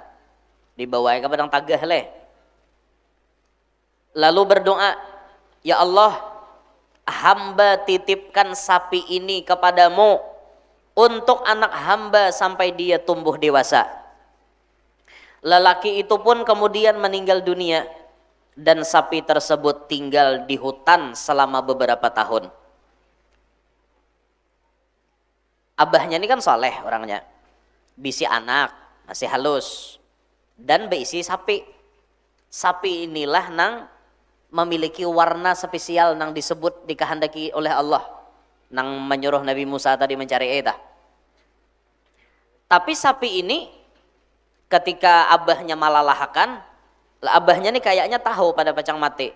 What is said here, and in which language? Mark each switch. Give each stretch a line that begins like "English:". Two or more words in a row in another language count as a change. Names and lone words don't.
Indonesian: Dibawanya ke padang tagah leh. Lalu berdoa, ya Allah, hamba titipkan sapi ini kepadamu untuk anak hamba sampai dia tumbuh dewasa. Lelaki itu pun kemudian meninggal dunia. Dan sapi tersebut tinggal di hutan selama beberapa tahun.
Banjar: Abahnya ini kan soleh orangnya. Bisi anak, masih halus. Dan berisi sapi. Sapi inilah nang memiliki warna spesial nang disebut dikehendaki oleh Allah. Nang menyuruh Nabi Musa tadi mencari eta. Tapi sapi ini ketika abahnya malalahakan, abahnya nih kayaknya tahu pada pacang mati.